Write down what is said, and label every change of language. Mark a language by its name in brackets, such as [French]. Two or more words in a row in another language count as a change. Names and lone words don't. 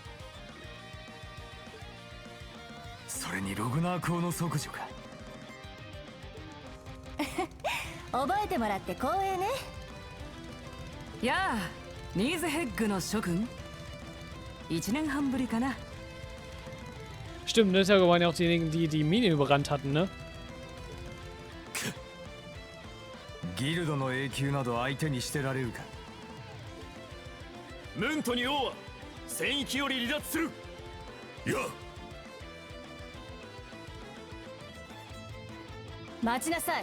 [Japanese] それにログナー校の即女か覚えてもらって光栄ね。やあ、ニーズヘッグの諸君。1年半ぶりかな。 [German] Stimmt, ne? Da waren ja auch diejenigen, die die Mine überrannt hatten, ne? [Japanese] ギルドの永久など相手にしてられるか。ムントに王は戦域より離脱する。いや待ちなさい。